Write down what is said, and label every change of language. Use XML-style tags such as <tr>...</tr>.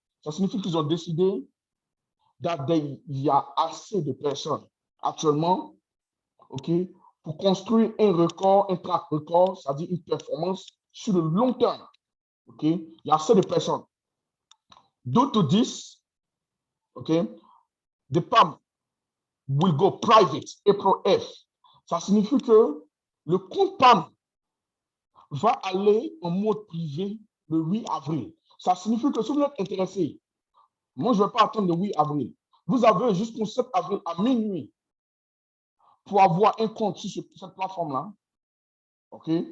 <fr>Ça signifie qu'ils ont décidé qu'il y a assez de personnes actuellement, OK, pour construire un record, un track record, c'est-à-dire une performance sur le long terme. OK? Il y a assez de personnes.</fr> <en>2 to 10, OK? The PAM will go private April F.</en> <fr>Ça signifie que le compte PAM va aller en mode privé le 8 avril. Ça signifie que si vous êtes intéressé, moi, je ne vais pas attendre le 8 avril. Vous avez jusqu'au 7 avril à minuit pour avoir un compte sur cette plateforme-là, OK?</fr>